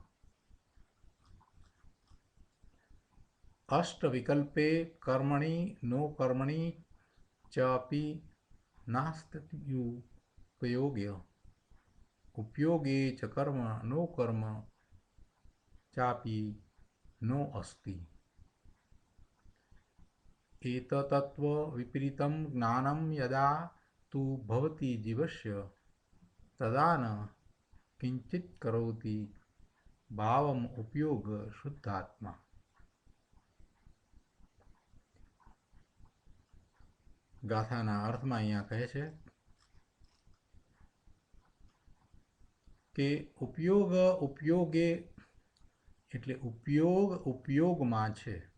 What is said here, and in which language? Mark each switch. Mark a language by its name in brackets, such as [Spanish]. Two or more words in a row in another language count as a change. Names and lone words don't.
[Sanskrit] અષ્ટવિકલ્પે કર્મણિ નો કર્મણિ ચાપી નાસ્ત્યુપયોગ્ય ઉપયોગે ચ કર્મ નો કર્મ ચાપી નો અસ્તિ. एतत्तत्व विपरीतं ज्ञानं यदा तु भवति जीवस्य तदा न किंचित करोति भावम उपयोग शुद्धात्मा. [Gujarati] ગાથાના અર્થમાં અહીંયા કહે છે કે ઉપયોગ ઉપયોગે એટલે ઉપયોગ ઉપયોગમાં છે.